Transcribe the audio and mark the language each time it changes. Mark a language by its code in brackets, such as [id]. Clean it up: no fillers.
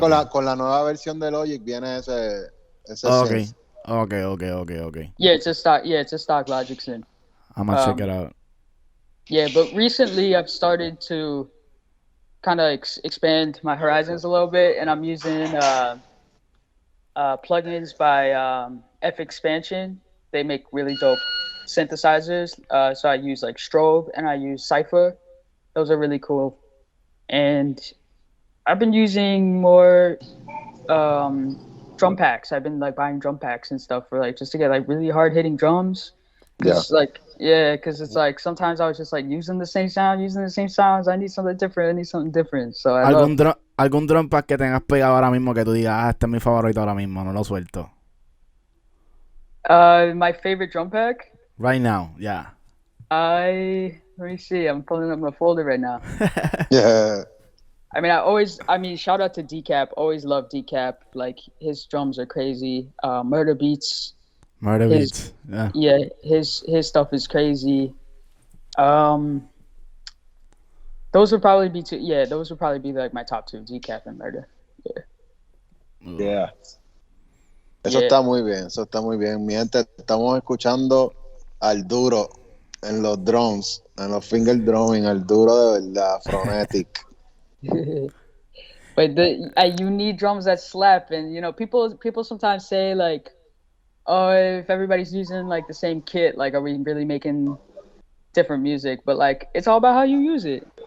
[es] Con la nueva versión de Logic viene ese [en] Okay. synth. Okay. Yeah, it's a stock. Yeah, it's a stock Logic synth. I'm gonna check it out. Yeah, but recently I've started to kind of expand my horizons a little bit, and I'm using plugins by F Expansion. They make really dope synthesizers. So I use like Strobe and I use Cypher. Those are really cool. And I've been using more drum packs. I've been like buying drum packs and stuff for like just to get like really hard hitting drums. Cause because it's like sometimes I was just like using the same sounds. I need something different. So [es] ¿Algún drum pack que tengas pegado ahora mismo que tú digas, este es mi favorito ahora mismo, no lo suelto? [en] My favorite drum pack? Right now, yeah. Let me see. I'm pulling up my folder right now. Yeah. I mean, shout out to Decap. Always love Decap. Like his drums are crazy. Murder Beats. Beats. Yeah, his stuff is crazy. Those would probably be two. Yeah, those would probably be like my top two, Decap and Murder. [es] Yeah. Eso está muy bien. Mi gente, estamos escuchando al duro en los drums, en los finger drumming, al duro de verdad, Phronetic. [en] But you need drums that slap, and you know, people sometimes say like, oh, if everybody's using like the same kit, like, are we really making different music? But like, it's all about how you use it.